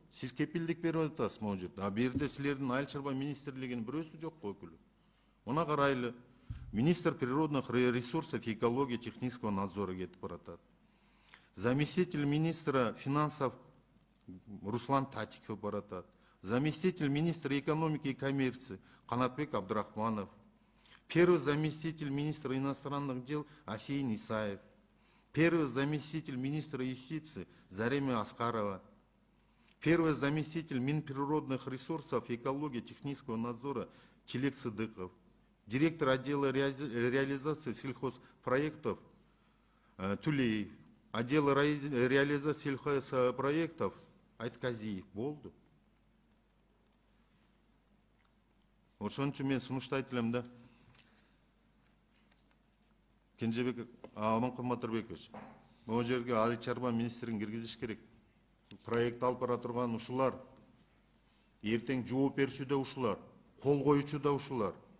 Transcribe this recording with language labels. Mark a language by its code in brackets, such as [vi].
[ky] Сиз кепилдик берип атасыз могу жерде. А бу жерде силердин айыл чарба министрлигинин бирөөсү жокко өкүлү. Мына карайлы. [ru] Министр природных ресурсов и экологии технического надзора [ky] кетип баратат. [ru] Заместитель министра финансов Руслан Татиков [ky] баратат. [ru] Заместитель министра экономики и коммерции Канатбек Абдрахманов. Первый заместитель министра иностранных дел Асейн Исаев. Первый заместитель министра юстиции Заремия Аскарова. Первый заместитель Минприродных ресурсов и экологии технического надзора Челек Сыдыков. Директор отдела реализации сельхозпроектов Тулеев. Отдел реализации сельхозпроектов Айтказиев [ky] болду. Ошон үчүн мен сунуштайт элем да. Кенжебек Аманкан Батырбекович, могу жерге айыл чарба министрин киргизиш керек. Проект алып бара турган ушулар. Эртең жооп берүүчү да ушулар, кол коюучу да ушулар.